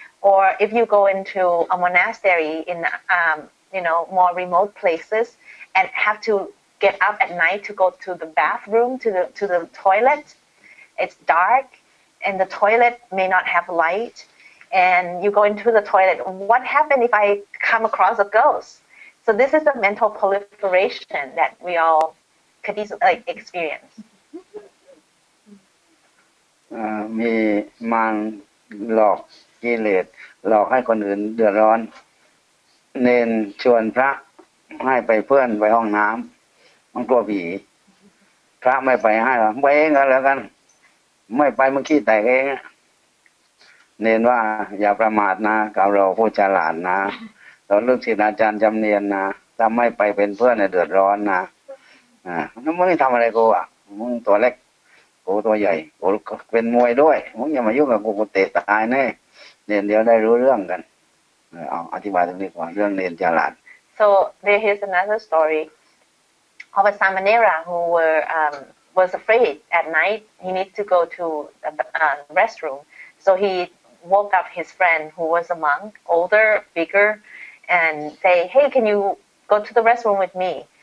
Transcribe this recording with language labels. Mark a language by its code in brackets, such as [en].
[en] Or if you go into a monastery in more remote places and have to get up at night to go to the bathroom, to the toilet, it's dark and the toilet may not have light, and you go into the toilet, what happened if I come across a ghost? So this is the mental proliferation that we all could experience. [th] มีมารหลอกกิเลสหลอกให้คนอื่นเดือดร้อน เนนชวนพระให้ไปเพื่อนไปห้องน้ำมันกลัวผีพระไม่ไปให้หรอกไปเองก็แล้วกันไม่ไปมึงขี้แตกเอง เนนว่าอย่าประมาทนะกับเราผู้ฉลาดนะเราลูกศิษย์อาจารย์จำเนียนนะถ้าไม่ไปเป็นเพื่อนเนี่ยเดือดร้อนนะแล้วมึงทำอะไรกูอ่ะมึงตัวเล็กกูตัวใหญ่กูเป็นมวยด้วยมึงอย่ามายุ่งกับกูเตะตายแน่เนนเดี๋ยวได้รู้เรื่องกันเอาอธิบายตรงนี้ก่อนเรื่องเนนฉลาด [en] So here's another story of a Samanera who was afraid at night. He needed to go to the restroom. So he woke up his friend who was a monk, older, bigger, and say, hey, can you go to the restroom with me?